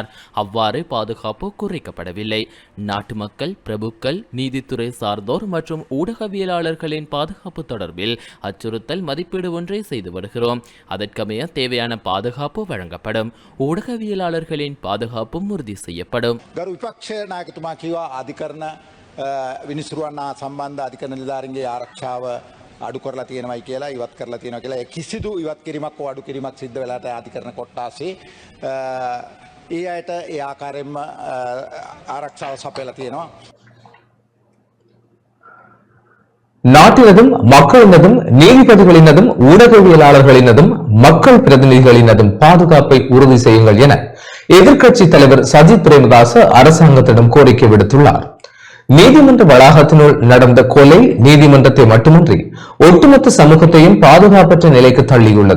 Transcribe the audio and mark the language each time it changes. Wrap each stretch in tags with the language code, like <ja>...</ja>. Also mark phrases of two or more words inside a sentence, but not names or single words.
<ta>அவ்வாறு பாதுகாப்பு குறைக்கப்படவில்லை. நாட்டு மக்கள், பிரபுக்கள், நீதித்துறை சார்ந்தோர் மற்றும் ஊடகவியலாளர்களின் பாதுகாப்பு தொடர்பில் அச்சுறுத்தல் மதிப்பீடு ஒன்றை செய்து வருகிறோம். அதற்கமைய தேவையான பாதுகாப்பு வழங்கப்படும். ஊடகவியலாளர்களின் பாதுகாப்பும் உறுதி செய்யப்படும்.</ta> <si>විනිසුරුවන්නා සම්බන්ධ අධිකරණ නිලධාරීන්ගේ ආරක්ෂාව අඩු කරලා තියෙනවයි කියලා ඉවත් කරලා තියෙනවා කියලා කිසිදු ඉවත් කිරීමක් හෝ අඩු කිරීමක් සිද්ධ වෙලාට අධිකරණ කොට්ටාසේ ඒ අයට ඒ ආකාරයෙන්ම ආරක්ෂාව සපයලා තියෙනවා.</si> <ta>நாட்டினதும் மக்களினதும் நீதிபதிகளினதும் ஊடகவியலாளர்களினதும் மக்கள் பிரதிநிதிகளினதும் பாதுகாப்பை உறுதி செய்யுங்கள் என எதிர்க்கட்சித் தலைவர் சஜித் பிரேமதாச அரசாங்கத்திடம் கோரிக்கை விடுத்துள்ளார். நீதிமன்ற வளாகத்தினுள் நடந்த கொலை நீதிமன்றத்தை மட்டுமின்றி ஒட்டுமொத்த சமூகத்தையும் பாதுகாப்பற்ற நிலைக்கு தள்ளியுள்ளது.</ta>